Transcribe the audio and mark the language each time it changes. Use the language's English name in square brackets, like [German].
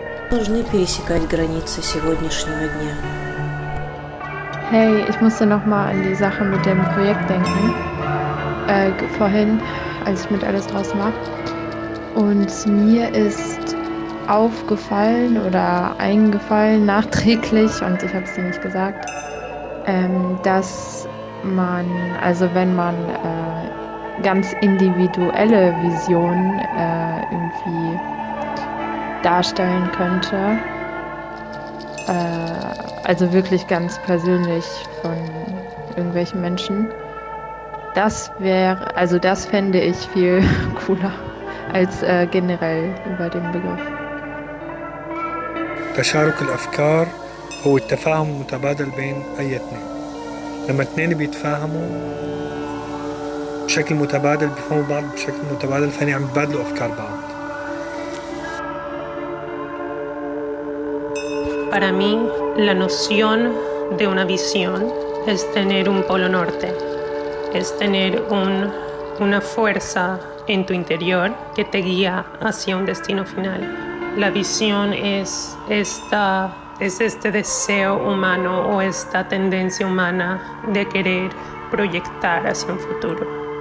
[Russian] Нужны пересекать границы сегодняшнего дня. [German] Hey, ich musste nochmal an die Sache mit dem Projekt denken. Vorhin, als ich mit Alles draußen war. Und mir ist aufgefallen oder eingefallen nachträglich, und ich habe es dir nicht gesagt, dass man, also wenn man ganz individuelle Visionen irgendwie darstellen könnte, also wirklich ganz persönlich von irgendwelchen Menschen, das fände ich viel cooler als generell über den Begriff. [Arabic] تشارك الأفكار هو التفاهم المتبادل بين أي اثنين. لما اثنين بيتفاهموا بشكل متبادل بيفهموا بعض بشكل متبادل فهني عم يتبادلوا أفكار بعض. [Spanish] Para mí, la noción de una visión es tener un polo norte, es tener una fuerza en tu interior que te guía hacia un destino final. La visión es este deseo humano o esta tendencia humana de querer proyectar hacia un futuro.